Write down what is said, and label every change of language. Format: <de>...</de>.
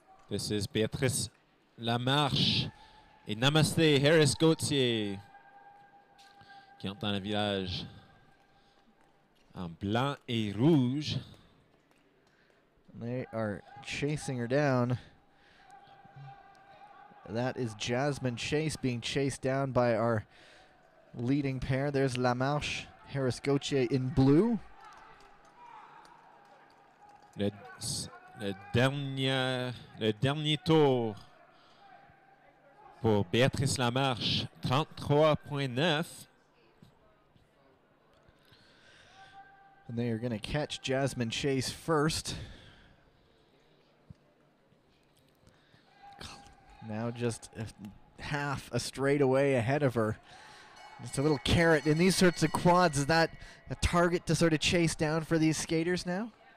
<en>This is</en> <fr>Beatrice Lamarche et Namaste Harris-Gauthier qui entrent dans le village en blanc et rouge.</fr> <en>They are chasing her down. That is Jasmine Chase being chased down by our leading pair. There's Lamarche, Harris-Gauthier in blue.</en> <fr>Le dernier tour pour Béatrice Lamarche, 33.9.</fr> <en>And they are going to catch Jasmine Chase first. Now just half a straightaway ahead of her. Just a little carrot in these sorts of quads. Is that a target to sort of chase down for these skaters now?</en>